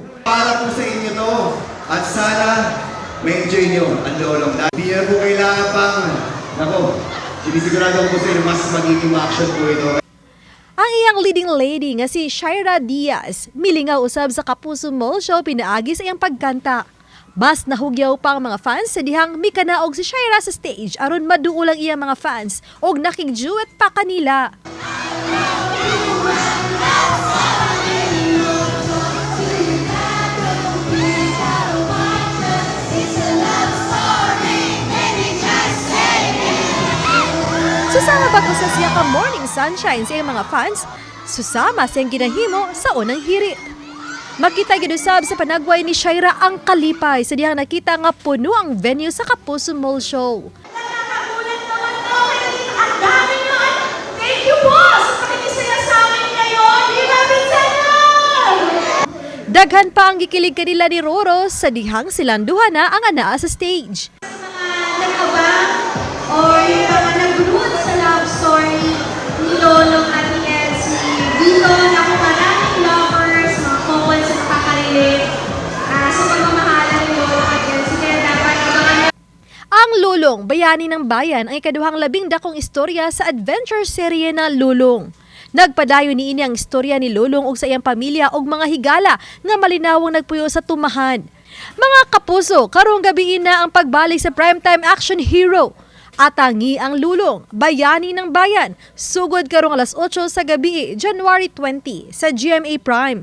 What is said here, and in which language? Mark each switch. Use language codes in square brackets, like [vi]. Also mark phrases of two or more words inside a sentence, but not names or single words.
[tl] Para po sa inyo to at sana ma-enjoy nyo ang Lolong. Hindi na po kailangan pang, sinisigurado ko sa inyo mas magiging action po ito. [ceb] Ang iyang leading lady nga si Shaira Diaz, milingaw usab sa Kapuso Mall Show pinaagi sa iyang pagkanta. Mas nahugyaw pa ang mga fans sa dihang mikanaog si Shaira sa stage aron maduol ang iyang mga fans og nakig-duet pa kanila. Susama pa ko sa siya ka Morning Sunshine sa iyang mga fans, susama sa iyang ginahimo sa unang hirit. Makita gidusab sa panagway ni Shaira ang kalipay sa dihang nakita nga puno ang venue sa Kapuso Mall Show. [tl] Thank you po sa pakinisaya sa amin ngayon. [ceb] Daghan pa ang gikilig kanila ni Roro sa dihang silang duha na ang anaa sa stage. [tl] Nag-abang or yung mga nag-root sa love story ni Lolong at ni si Vito na kung maraming lovers, mga couples na makakarelate sa pagmamahala ni Lolong at Elsie. Kaya dapat abangan. [ceb] Ang Lulong, Bayani ng Bayan ay kaduhang labing dakong istorya sa adventure serye na Lulong. Nagpadayon niini ang istorya ni Lulong ug sa iyang pamilya ug mga higala nga malinawong nagpuyo sa tumahan. Mga kapuso, karong gabi na ang pagbalik sa primetime action hero. Atangi ang Lulong, Bayani ng Bayan, sugod karong alas 8 sa gabi, January 20 sa GMA Prime.